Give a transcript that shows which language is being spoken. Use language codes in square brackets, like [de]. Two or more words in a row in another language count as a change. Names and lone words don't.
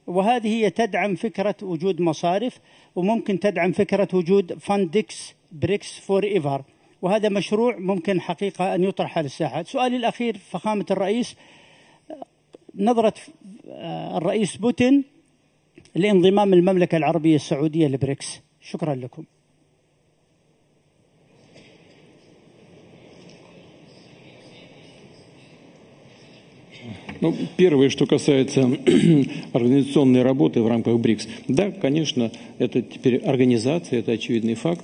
[ar] وهذه هي تدعم فكرة وجود مصارف وممكن تدعم فكرة وجود فاندكس بريكس فور ايفر، وهذا مشروع ممكن حقيقة أن يطرح على الساحة. سؤالي الأخير فخامة الرئيس، نظرة الرئيس بوتين لانضمام المملكة العربية السعودية لبريكس. شكرا لكم. [ru] Ну, первое, что касается организационной работы в рамках БРИКС. Да, конечно, это теперь организация, это очевидный факт.